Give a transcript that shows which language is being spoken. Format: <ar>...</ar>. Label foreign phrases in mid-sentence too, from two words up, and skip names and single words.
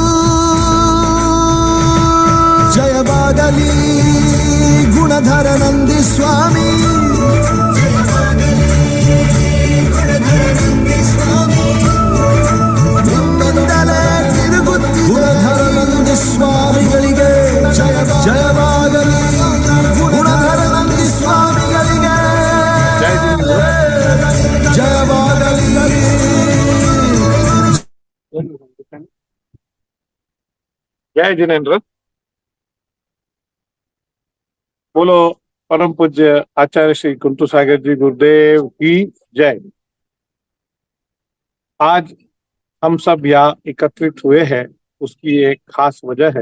<kn>ಜಯವಾಗಲಿ ಗುಣಧರ ನಂದಿ ಸ್ವಾಮಿ, ನಿಮ್ಮಿಂದಲೇ ತಿರುಗುತ್ತಿ ಗುಣಧರ ನಂದಿ ಸ್ವಾಮಿಗಳಿಗೆ ಜಯವಾಗಲಿ. ಗುಣಧರ ನಂದಿ ಸ್ವಾಮಿಗಳಿಗೆ ಜಯವಾಗಲಿ.</kn> <hi>जय जिनेन्द्र। बोलो परम पूज्य आचार्य श्री कुंतु सागर जी गुरुदेव की जय। आज हम सब यहाँ एकत्रित हुए हैं, उसकी एक खास वजह है।</hi>